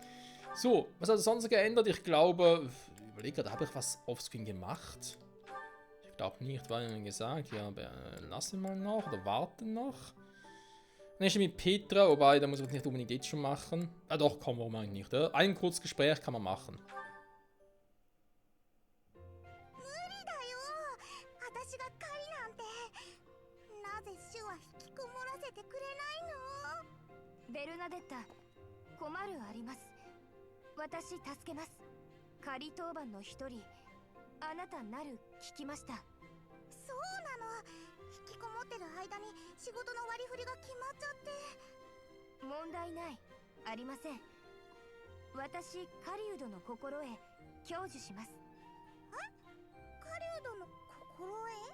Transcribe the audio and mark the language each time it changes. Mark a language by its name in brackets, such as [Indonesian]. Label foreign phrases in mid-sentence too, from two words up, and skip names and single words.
[German] So, was hat es sonst geändert? Ich glaube, ich überlege gerade, habe ich was offscreen gemacht? Ich glaube nicht, weil ich gesagt, ja, aber lassen wir mal noch oder warten noch. Nächste mit Petra, wobei, da muss ich nicht unbedingt jetzt schon machen. Ah doch, komm, warum eigentlich nicht, oder? Ein kurzes Gespräch kann man machen. [Japanese] 私が狩りなんてなぜ主は引きこもらせてくれないのベルナデッタ困るあります私助けます狩り当番の一人あなたなる聞きましたそうなの引きこもってる間に仕事の割り振りが決まっちゃって問題ないありません私狩人の心得享受しますえ狩人の心得